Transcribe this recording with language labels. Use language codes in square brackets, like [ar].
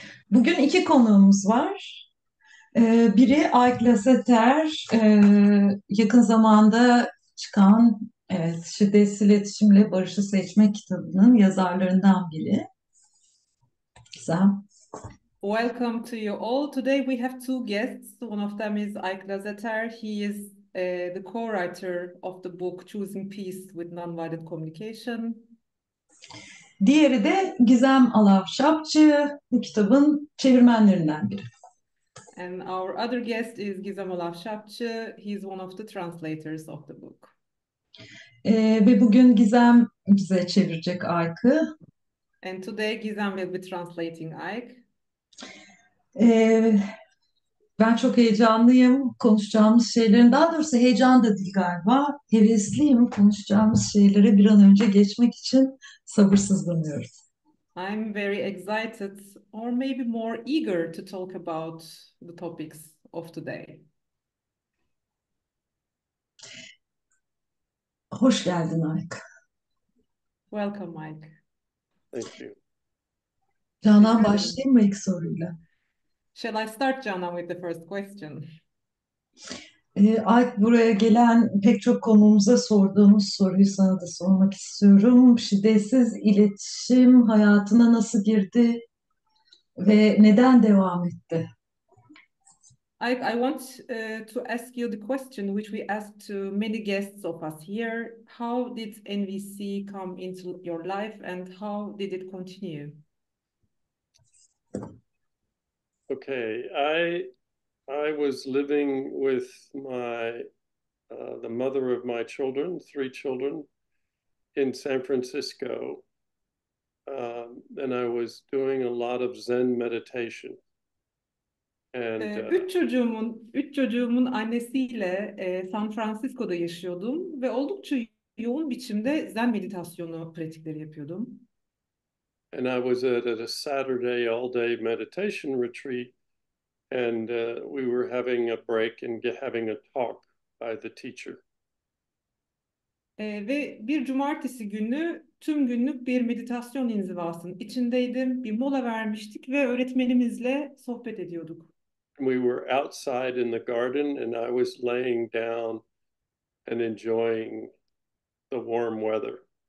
[tr] Bugün iki konuğumuz var. Biri Ike Lasater, yakın zamanda çıkan Şiddetsiz İletişim ile Barışı Seçmek kitabının yazarlarından biri. Gizem. [en] Welcome to you all. Today we have two guests. One of them is Ike Lasater. He is the co-writer of the book Choosing Peace with Nonviolent Communication. [tr] Diğeri de Gizem Alav Şapcı, bu kitabın çevirmenlerinden biri. [en] And our other guest is Gizem Alav Şapcı. He's one of the translators of the book. [tr] Ve bugün Gizem bize çevirecek Ike'ı. [en] And today Gizem will be translating Ike. [tr] Ee, Ben çok heyecanlıyım konuşacağımız şeylerin, daha doğrusu heyecan da değil galiba, hevesliyim konuşacağımız şeylere bir an önce geçmek için sabırsızlanıyorum. [en] I'm very excited, or maybe more eager to talk about the topics of today. [tr] Hoş geldin Ayk. [en] Welcome, Mike. Thank you. [tr] Canan, başlayayım mı ilk soruyla? [en] Shall I start, Jana, with the first question? [tr] Ayk, buraya gelen pek çok konuğumuza sorduğumuz soruyu sana da sormak istiyorum. Şiddetsiz iletişim hayatına nasıl girdi ve neden devam etti? [en] I want to ask you the question which we asked to many guests of us here. How did NVC come into your life and how did it continue? Okay, I was living with my the mother of my children, three children, in San Francisco, and I was doing a lot of Zen meditation. And [tr] Üç çocuğumun annesiyle San Francisco'da yaşıyordum ve oldukça yoğun biçimde Zen meditasyonu pratikleri yapıyordum. [en] and I was at a Saturday all-day meditation retreat, and we were having a break and having a talk by the teacher. [tr] Ve bir cumartesi günü tüm günlük bir meditasyon inzivasının içindeydim. Bir mola vermiştik ve öğretmenimizle sohbet ediyorduk. [en] We were outside in the garden, and I was laying down and enjoying the warm weather.